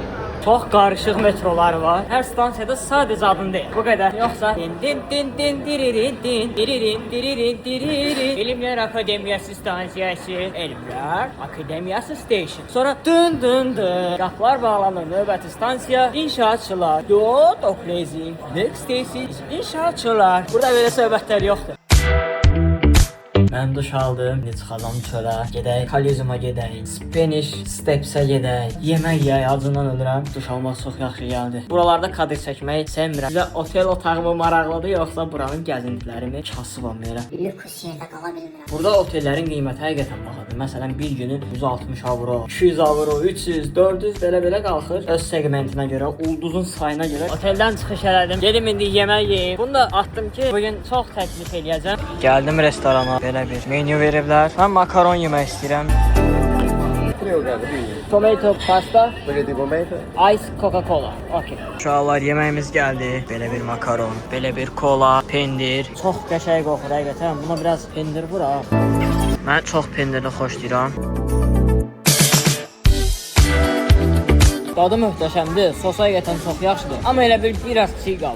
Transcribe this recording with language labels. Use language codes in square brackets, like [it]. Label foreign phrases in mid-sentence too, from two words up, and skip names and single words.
[az] Çox qarışıq metroları var. Hər stansiyada sadəcə adın deyil. Bu qədər. Yoxsa Elmlər Akademiyası stansiyası, Elmlər Akademiyası station. Sonra dın. Qapılar bağlanır. Növbəti stansiya inşaatçılar. Dot Oklezi. [en] Next station [az] inşaatçılar. Burada belə söhbətlər yoxdur. Mən duş aldım, çıxacam çölə, gedək, Kalizuma gedək, Spanish Steps'ə gedək, yemək yeyək, acından ölürəm, duş almaq çox yaxşı gəldi. Buralarda kadr çəkmək sevmirəm. Sizə otel otağımı maraqlıdır, yoxsa buranın gəzintilərimi kasıbam yerə. Lüks yerdə qala bilmirəm. Burada otellərin qiyməti həqiqətən bahadır. Məsələn, bir günü 160 avro, 200 avro, 300, 400 belə qalxır. Öz segmentinə görə, ulduzun sayına görə. Oteldən çıxış elədim, gedim indi yemək yeyim. Bunu da atdım ki, bugün çox təklif eləyəcəm. Gəldim restorana, belə bir menü veriblər. Mən makaron yemək istəyirəm. [en] Tomato pasta, Spaghetti tomato. ice Coca-Cola. Okay. [az] Uşaqlar, yeməyimiz gəldi. Belə bir makaron, belə bir kola, pendir. Çox qəşəng qoxur həqiqətən. Buna biraz pendir vur ha. Mən çox pendirli xoşlayıram. Dadı möhtəşəmdir, sosa həqiqətən çox yaxşıdır. Amma elə biraz çiğ qalıb.